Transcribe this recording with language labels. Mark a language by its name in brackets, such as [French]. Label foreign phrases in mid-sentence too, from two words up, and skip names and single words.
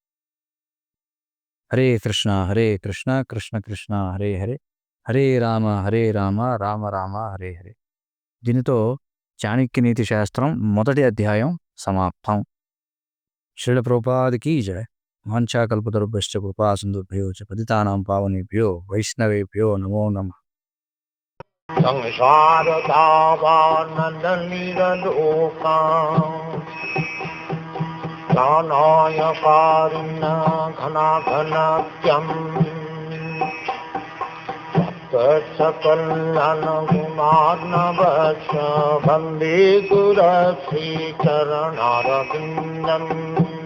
[Sanskrit] హరే కృష్ణ కృష్ణ కృష్ణ హరే హరే, హరే రామ రామ రామ హరే హరే. [Telugu] దీనితో చాణక్య నీతి శాస్త్రం మొదటి అధ్యాయం సమాప్తం. శ్రీల ప్రభుపాదికి జయ. [Sanskrit] వాంఛాకల్పతరుభ్యశ్చ కృపా సింధుభ్యో చ పతితానాం పావనేభ్యో వైష్ణవేభ్యో నమో నమః. జ్ఞానాయ కారుణ్య ఘనాఘనాఖ్యం సకల్యాణ గుణార్ణవశ వందే గురు శ్రీ చరణారవిందం.